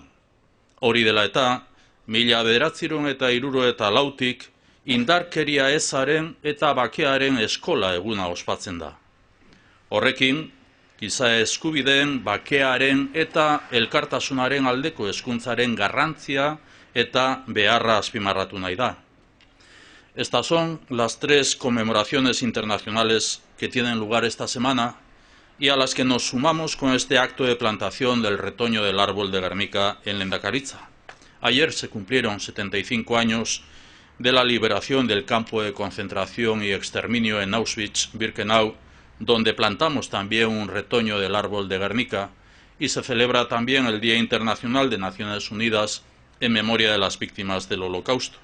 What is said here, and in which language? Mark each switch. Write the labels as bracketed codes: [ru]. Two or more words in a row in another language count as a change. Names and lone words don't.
[eu] Hori dela eta, 1964tik indarkeria ezaren eta bakearen eskola eguna ospatzen da. Horrekin, giza eskubideen, bakearen eta elkartasunaren aldeko hezkuntzaren garrantzia eta beharra azpimarratu nahi da. [es] Estas son las 3 conmemoraciones internacionales que tienen lugar esta semana y a las que nos sumamos con este acto de plantación del retoño del árbol de Gernika en Lehendakaritza. Ayer se cumplieron 75 años de la liberación del campo de concentración y exterminio en Auschwitz-Birkenau, donde plantamos también un retoño del árbol de Gernika, y se celebra también el Día Internacional de Naciones Unidas en memoria de las víctimas del Holocausto.